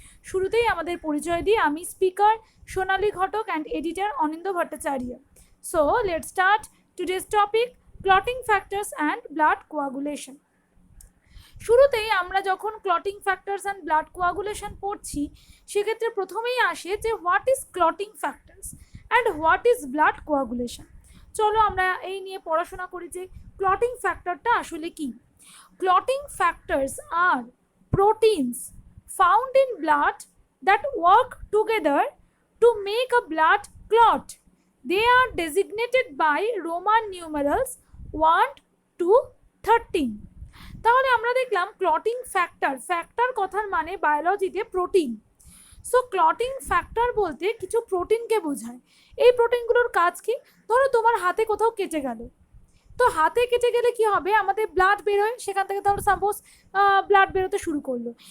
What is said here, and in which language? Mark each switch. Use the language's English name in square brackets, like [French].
[Bangla] শুরুতেই আমাদের পরিচয় দিয়ে আমি speaker Sonali Ghatak and editor Anindya Bhattacharya. [English] So let's start today's topic, clotting factors and blood coagulation. [Bangla] শুরুতেই আমরা যখন [English] clotting factors and blood coagulation [Bangla] পড়ছি সেক্ষেত্রে প্রথমেই আসে যে [English] What is clotting factors and what is blood coagulation. [Bangla] চলো আমরা এই নিয়ে পড়াশোনা করি যে ক্লটিং ফ্যাক্টরটা আসলে কি। [English] Clotting factors are proteins found in blood that work together to make a blood clot. They are designated by Roman numerals 1 to 13. [Bangla] তাহলে আমরা দেখলাম ক্লটিং ফ্যাক্টর কথার মানে বায়োলজিতে প্রোটিন। সো ক্লটিং ফ্যাক্টর বলতে কিছু প্রোটিনকে বোঝায়। এই প্রোটিনগুলোর কাজ কি? ধরো তোমার হাতে কোথাও কেটে গেল, তো হাতে কেটে গেলে কি হবে, আমাদের ব্লাড বেরোয়, সেখান থেকে ধরো সাপোজ ব্লাড বেরোতে শুরু করলো।